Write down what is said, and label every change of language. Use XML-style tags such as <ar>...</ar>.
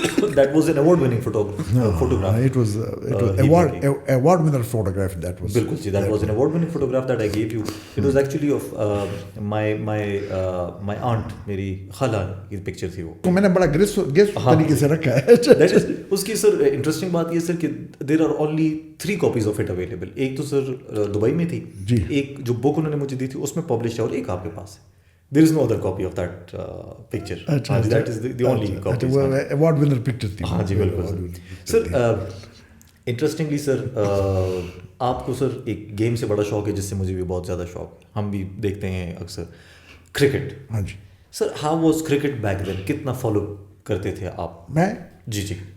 <en>That was an award-winning photograph. It was award winner photograph. That was.</en> <hi>बिल्कुल जी.</hi> <en>That was an award-winning photograph that I gave you. It was actually of my aunt,</en> <hi>मेरी खाला की picture थी वो. तो मैंने बड़ा guest तरीके से रखा है. उसकी सर इंटरेस्टिंग बात ये सर कि</hi> <en>there are only 3 copies of it available.</en> <hi>एक तो सर दुबई में थी. जी. एक जो बुक उन्होंने मुझे दी थी उसमें पब्लिश है, और एक आपके पास है.</hi> <en>There is no other copy of that picture. That is the only copy. Award winner picture थी.</en> <hi>हाँ जी बिल्कुल. सर इंटरेस्टिंगली सर आपको सर एक गेम से बड़ा शौक है जिससे मुझे भी बहुत ज़्यादा शौक है. हम भी देखते हैं अक्सर क्रिकेट. हाँ जी. Sir</hi> <en>How was cricket back then?</en> <hi>कितना फॉलो करते थे आप? मैं? जी जी.</hi>